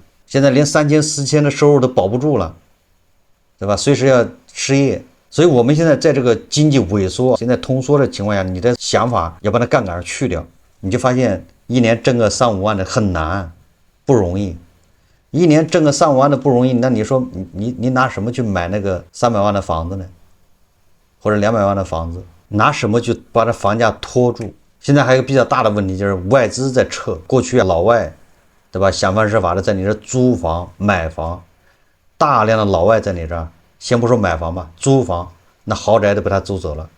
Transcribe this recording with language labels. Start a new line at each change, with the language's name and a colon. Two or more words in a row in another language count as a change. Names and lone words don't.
Chinese: 現在連3000、4000的收入都保不住了，对吧？隨时要失業，所以我們現在在這個經濟萎縮、現在通縮的情況下，你的想法要把它槓桿去掉，你就發現一年掙個3、5萬的很難，不容易。一年掙個3、5 萬的不容易，那你說你拿什麼去買那個300萬的房子呢？或者200萬的房子，拿什麼去把這房價拖住？現在還有一個比較大的問題就是外資在撤，過去老外，對吧？想方設法的在你這租房、買房，大量的老外在你這兒，先不說買房吧，租房，那豪宅都被他租走了。